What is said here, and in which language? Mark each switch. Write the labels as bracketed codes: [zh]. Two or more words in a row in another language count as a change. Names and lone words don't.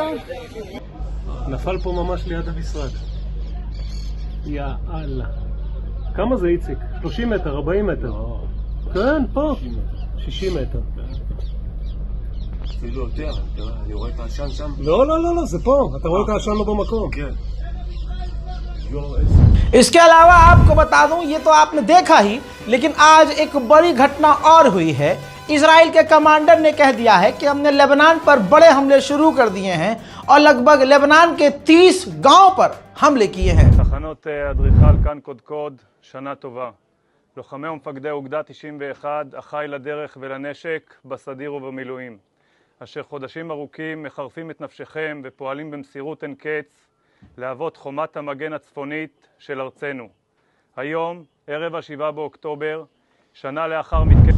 [he] נפל פה ממש ליד המשרד. [ar] يا الله. [he] כמה זה איציק? 30 מטר, 40 מטר. כן, פה. 60 מטר. אפילו יותר, אני רואה את העשן שם. לא, זה פה. אתה רואה את העשן לא במקום. כן. [hi] इसके अलावा आपको बता दूं, ये तो आपने देखा ही, लेकिन आज एक बड़ी घटना और हुई है। इजराइल के कमांडर ने कह दिया है कि हमने लेबनान पर बड़े हमले शुरू कर दिए हैं और लगभग लेबनान के 30 गांव पर हमले किए हैं। [he] תחנות אדריכל כאן קודקוד, שנה טובה. לוחמי ומפקדי אוגדה 91, אחי לדרך ולנשק בסדיר ובמילואים, אשר חודשים ארוכים מחרפים את נפשכם ופועלים במסירות אין קץ להוות חומת המגן הצפונית של ארצנו. היום, ערב ה-7 באוקטובר, שנה לאחר מתקפת...